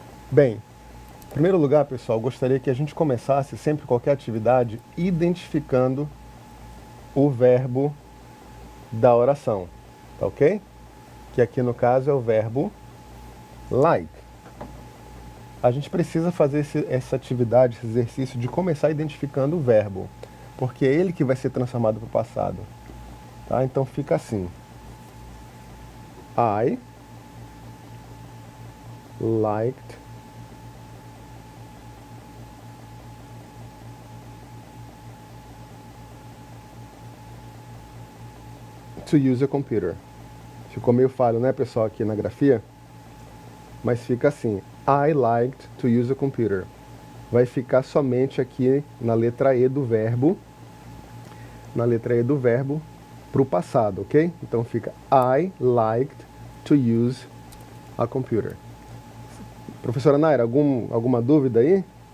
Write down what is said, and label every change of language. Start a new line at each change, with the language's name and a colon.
Portuguese: Bem, em primeiro lugar, pessoal, gostaria que a gente começasse sempre qualquer atividade identificando o verbo da oração, tá ok? Que aqui no caso é o verbo like. A gente precisa fazer essa atividade, esse exercício de começar identificando o verbo, porque é ele que vai ser transformado para o passado. Tá? Então fica assim.
English: I liked to use a computer.
Portuguese: Ficou meio falho, né, pessoal, aqui na grafia? Mas fica assim.
English: I liked to use a computer.
Portuguese: Vai ficar somente aqui na letra E do verbo. Na letra E do verbo para o passado, ok? Então fica
English: I liked to use a computer.
Portuguese: Professora Naira, alguma dúvida aí?